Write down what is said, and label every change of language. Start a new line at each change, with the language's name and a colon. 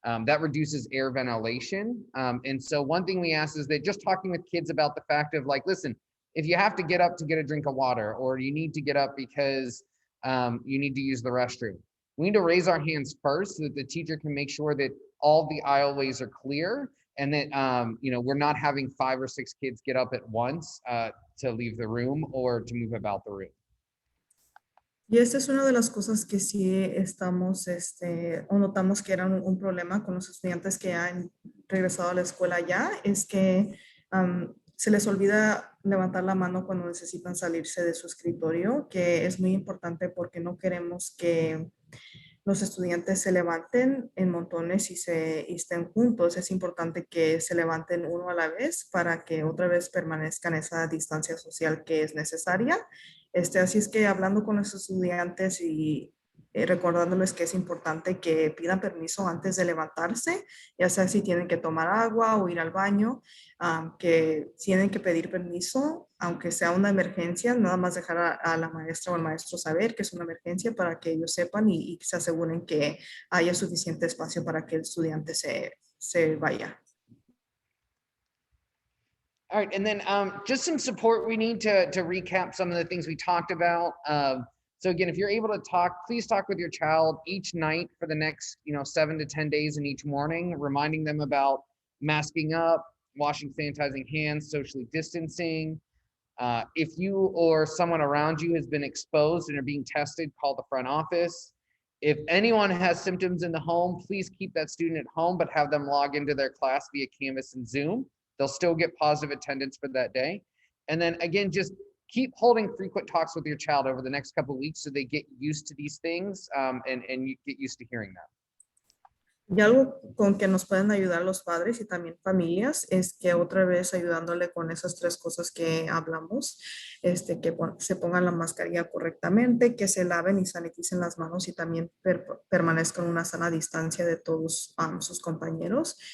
English: That reduces air ventilation. And so one thing we ask is that just talking with kids about the fact of like, listen, if you have to get up to get a drink of water, or you need to get up because you need to use the restroom, we need to raise our hands first so that the teacher can make sure that all the aisleways are clear, and that we're not having 5 or 6 kids get up at once to leave the room or to move about the room.
Spanish: Y esta es una de las cosas que sí estamos, o notamos que era un problema con los estudiantes que han regresado a la escuela ya, es que se les olvida levantar la mano cuando necesitan salirse de su escritorio, que es muy importante porque no queremos que los estudiantes se levanten en montones y estén juntos. Es importante que se levanten uno a la vez para que otra vez permanezcan esa distancia social que es necesaria. Así es que hablando con los estudiantes y recordándoles que es importante que pidan permiso antes de levantarse, ya sea si tienen que tomar agua o ir al baño, que tienen que pedir permiso, aunque sea una emergencia, nada más dejar a la maestra o al maestro saber que es una emergencia para que ellos sepan y se aseguren que haya suficiente espacio para que el estudiante se vaya.
English: All right, and then just some support we need to recap some of the things we talked about. So again, if you're able to talk, please talk with your child each night for the next 7 to 10 days, and each morning, reminding them about masking up, washing, sanitizing hands, socially distancing. If you or someone around you has been exposed and are being tested, call the front office. If anyone has symptoms in the home, please keep that student at home, but have them log into their class via Canvas and Zoom. They'll still get positive attendance for that day. And then again, just keep holding frequent talks with your child over the next couple of weeks so they get used to these things and you get used to hearing them.
Spanish: Y algo con que nos pueden ayudar los padres y también familias es que otra vez ayudándole con esas tres cosas que hablamos, que se pongan la mascarilla correctamente, que se laven y saniticen las manos y también permanezcan una sana distancia de todos sus compañeros.